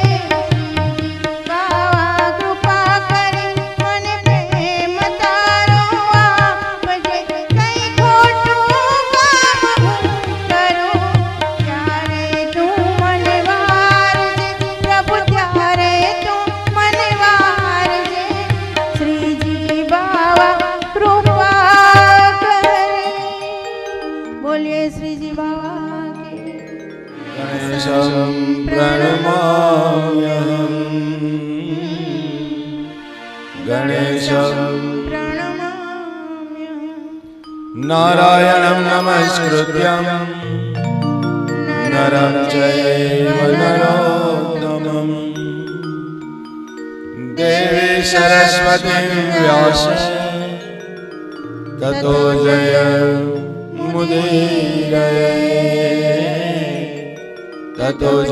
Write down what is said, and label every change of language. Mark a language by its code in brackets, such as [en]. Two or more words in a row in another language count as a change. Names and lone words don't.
[gu] બાવા કૃપા કરી મને પ્રેમ તારો આપજે કઈ ખોટું કામ હું કરું ત્યારે તું મને વારજે પ્રભુ ત્યારે તું મને વારજે શ્રીજી બાવા કૃપા કરી બોલીએ શ્રીજી બાવા કે [sa] गणेशं प्रणमाम्यहम् गणेशं प्रणमाम्यहम् नारायणं नमस्कृत्यं नरं चैव नरोत्तमं देवी सरस्वतीं व्यासं ततो जयमुदीरये ततो